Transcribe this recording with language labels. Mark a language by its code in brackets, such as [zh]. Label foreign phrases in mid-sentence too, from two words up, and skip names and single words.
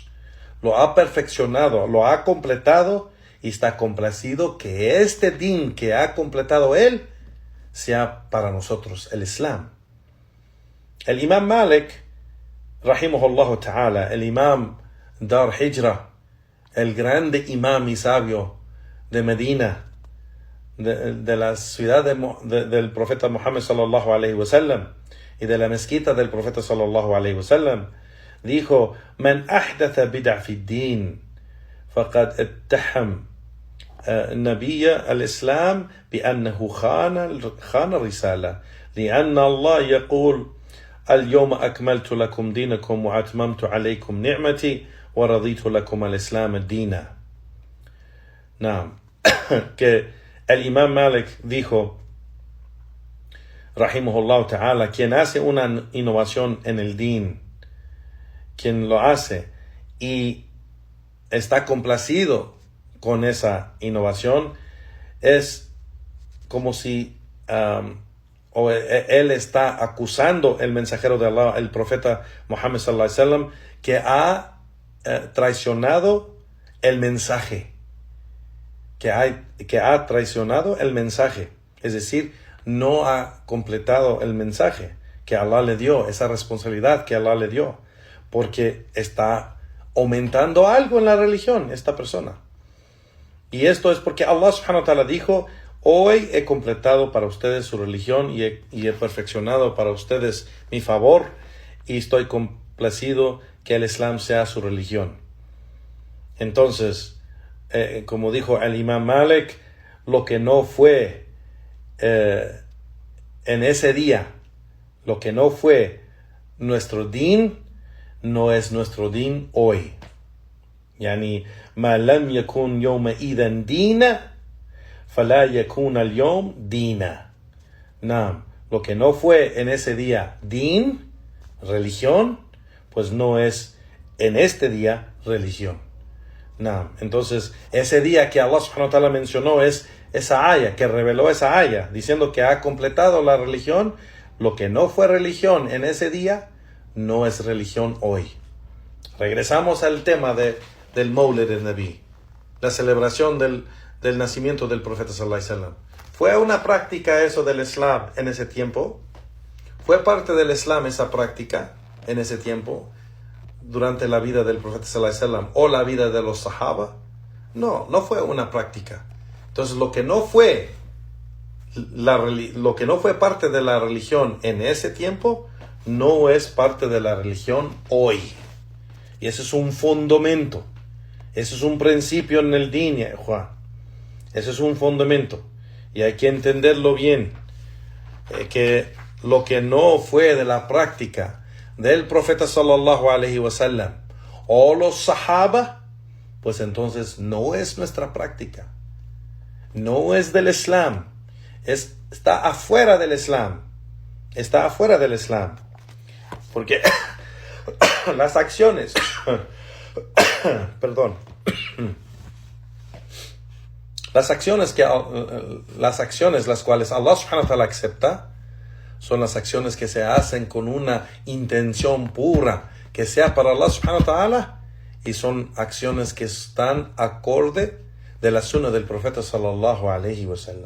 [es] Lo ha perfeccionado, lo ha completado y está complacido que este din que ha completado él sea para nosotros el Islam. El Imam Malik, [ar] رحمه الله تعالى, [es] el Imam Dar Hijra, el grande imam y sabio de Medina, de la ciudad del profeta Muhammad [ar] صلى الله عليه وسلم [es] y de la mezquita del profeta [ar] صلى الله عليه وسلم, [es] dijo, [ar] من أحدث بدعة في الدين فقد اتهم النبي الإسلام بأنه خان الرسالة لأن الله يقول اليوم أكملت لكم دينكم وأتممت عليكم نعمتي ورضيت لكم الإسلام دينا. نعم. [es] que el Imam Malik dijo, [ar] رحمه الله تعالى, [es] quien hace una innovación en el din, quien lo hace y está complacido con esa innovación, es como si él está acusando el mensajero de Allah, el profeta Muhammad [ar] صلى الله عليه وسلم, [es] que ha traicionado el mensaje, que ha traicionado el mensaje, es decir, no ha completado el mensaje que Allah le dio, esa responsabilidad que Allah le dio, porque está aumentando algo en la religión esta persona. Y esto es porque Allah [ar] سبحانه وتعالى [es] dijo, hoy he completado para ustedes su religión y he perfeccionado para ustedes mi favor y estoy complacido que el Islam sea su religión. Entonces, como dijo el Imam Malik, lo que no fue en ese día, lo que no fue nuestro din, no es nuestro din hoy. [ar] Yani, ما لم يكن يومئذ دينا فلا يكون اليوم دينا. Naam, [es] lo que no fue en ese día din, religión, pues no es en este día religión. Nah, entonces, ese día que Allah [ar] سبحانه وتعالى [es] mencionó es esa aya, que reveló esa aya, diciendo que ha completado la religión. Lo que no fue religión en ese día, no es religión hoy. Regresamos al tema del Mawlid al-Nabi, la celebración del nacimiento del profeta [ar] صلى الله عليه وسلم. [es] ¿Fue una práctica eso del Islam en ese tiempo? ¿Fue parte del Islam esa práctica en ese tiempo, durante la vida del profeta [ar] صلى الله عليه وسلم [es] o la vida de los sahaba? No, no fue una práctica. Entonces lo que no fue parte de la religión en ese tiempo, no es parte de la religión hoy. Y ese es un fundamento. Ese es un principio en el din, Juan. Ese es un fundamento. Y hay que entenderlo bien. Que lo que no fue de la práctica del profeta [ar] صلى الله عليه وسلم [es] o los sahaba, pues entonces no es nuestra práctica. No es del Islam. Está afuera del Islam. Está afuera del Islam. Porque las acciones, perdón, las acciones las cuales Allah [ar] سبحانه وتعالى [es] acepta, son las acciones que se hacen con una intención pura, que sea para Allah [ar] سبحانه وتعالى, [es] y son acciones que están acorde de la sunna del profeta [ar] صلى الله عليه وسلم.